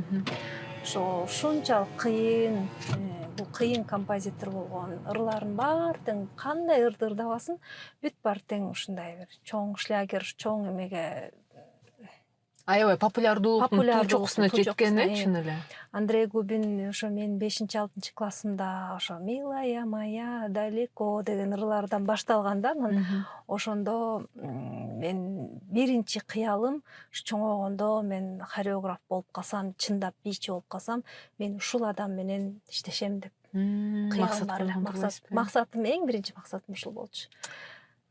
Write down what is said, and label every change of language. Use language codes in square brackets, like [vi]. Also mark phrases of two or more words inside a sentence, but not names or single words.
[ky] Ушунчалык кыйын, бул кыйын композитор болгон, ырларын баары тең кандай ырды ырдабасын, бүт баары тең ушундай бир чоң шлягер, чоң эмеге аябай популярдуулуктун туу чокусуна жеткен, чын эле. Андрей Губин ошо мен 5-6 классымда ошо «Милая моя далеко» деген ырлардан башталган да. Ошондо мен биринчи кыялым чоңойгондо мен хореограф болуп калсам, чындап бийчи болуп калсам, мен ушул адам менен иштешем деп кыялым бар эле. Максатым, эң биринчи максатым ушул болчу.